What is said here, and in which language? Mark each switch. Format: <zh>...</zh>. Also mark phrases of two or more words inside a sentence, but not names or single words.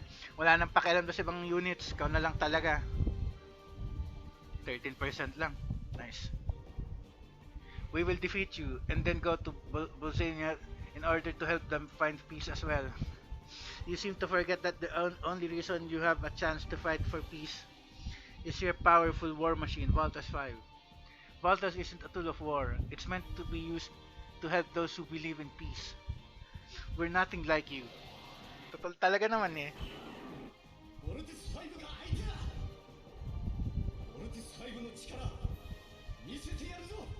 <tl>Wala nang pakialam sa ibang units. Ikaw na lang talaga. 13% lang. Nice.</tl> <en>We will defeat you and then go to Bosnia in order to help them find peace as well. You seem to forget that the only reason you have a chance to fight for peace is your powerful war machine, Voltas 5. Voltas isn't a tool of war. It's meant to be used to help those who believe in peace. We're nothing like you.</en> <tl>Total talaga naman eh.</tl> <ja>ボルテス5が相手だ。ボルテス5の力見せてやるぞ。</ja>